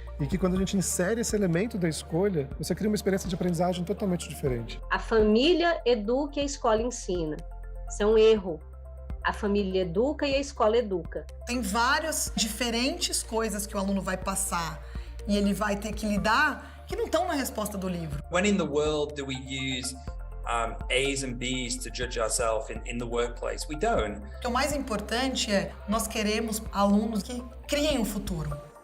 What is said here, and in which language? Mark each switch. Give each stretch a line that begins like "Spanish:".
Portuguese: E que quando a gente insere esse elemento da escolha, você cria uma experiência de aprendizagem totalmente diferente. A família educa e a escola ensina. Isso é um erro. A família educa e a escola educa. Tem várias diferentes coisas que o aluno vai passar e ele vai ter que lidar que não estão na resposta do livro.
English: When in the world do we use A's and B's to judge ourselves in the workplace? We don't.
Portuguese: O mais importante é nós queremos alunos que criem o futuro.